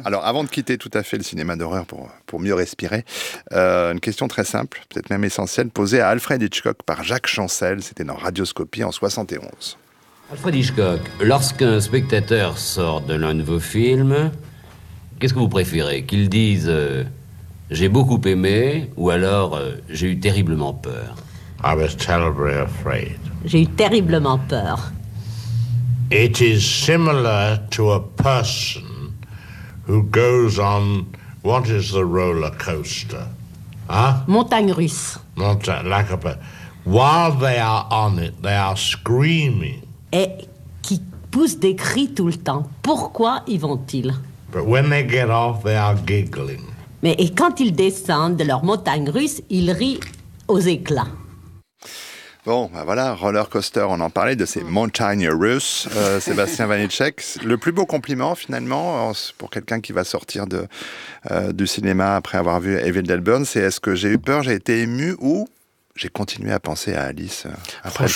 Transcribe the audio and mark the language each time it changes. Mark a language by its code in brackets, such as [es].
[fr] Alors, avant de quitter tout à fait le cinéma d'horreur pour mieux respirer, une question très simple, peut-être même essentielle, posée à Alfred Hitchcock par Jacques Chancel, c'était dans Radioscopie en 71. Alfred Hitchcock, lorsqu'un spectateur sort de l'un de vos films, qu'est-ce que vous préférez ? Qu'il dise « j'ai beaucoup aimé » ou alors « j'ai eu terriblement peur » ? [en] I was terribly afraid. [fr] J'ai eu terriblement peur. [en] It is similar to a person who goes on what is the roller coaster, huh? [fr] Montagne russe. [en] While they are on it, they are screaming. [fr] Et qui poussent des cris tout le temps. Pourquoi y vont-ils? [en] But when they get off, they are giggling. [fr] Mais et quand ils descendent de leur montagne russe, ils rient aux éclats. Bon, ben voilà, roller coaster, on en parlait, de ces montagnes russes, Sébastien Vanitschek. Le plus beau compliment, finalement, pour quelqu'un qui va sortir du cinéma après avoir vu Evil Dead Burn, c'est est-ce que j'ai eu peur, j'ai été ému ou j'ai continué à penser à Alice après.